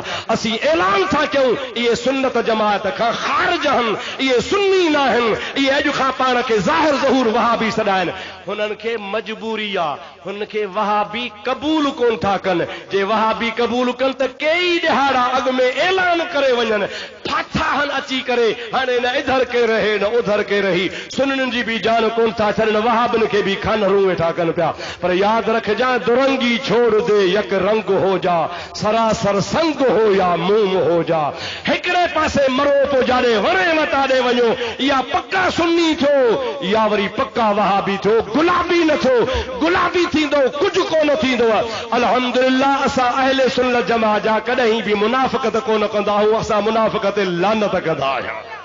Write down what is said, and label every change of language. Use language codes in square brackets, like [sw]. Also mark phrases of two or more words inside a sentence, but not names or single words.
[sd] असीं ऐलान था कयूं इहे सुन्नत जमात खां ख़ारिज आहिनि, इहे सुन्नी न आहिनि, इहे अॼु खां पाण खे ज़ाहिर ज़हूर वहाबी सॾाइनि। हुननि खे मजबूरी आहे, हुन खे वहाबी क़बूल कोन था कनि। जे वहाबी क़बूल कनि त कई ॾिहाड़ा अॻु में ऐलान करे वञनि, फाथा हन अची करे, हाणे [ur] न इधर के रहे न उधर के रही, [sd] सुन्नियुनि जी बि जान कोन था छॾनि, वहाबिन खे बि खानरू वेठा कनि पिया। पर यादि रखजांइ, [ur] दुरंगी छोड़ दे यक रंग हो जा, सरासर संग हो या मूम हो जा। [sd] हिकिड़े पासे मरो तो जाॾे वणे मता ॾे वञो, या पक्का सुन्नी थियो या वरी पक्का वहाबी थियो, गुलाबी न थियो। गुलाबी थींदो कुझु कोन थींदो। अल्हम्दुलिल्लाह असां अहले सुन्नत जमा जा कॾहिं बि मुनाफ़िक़त कोन कंदा आहियूं, असां मुनाफ़िक़त ते लानत कंदा आहियूं।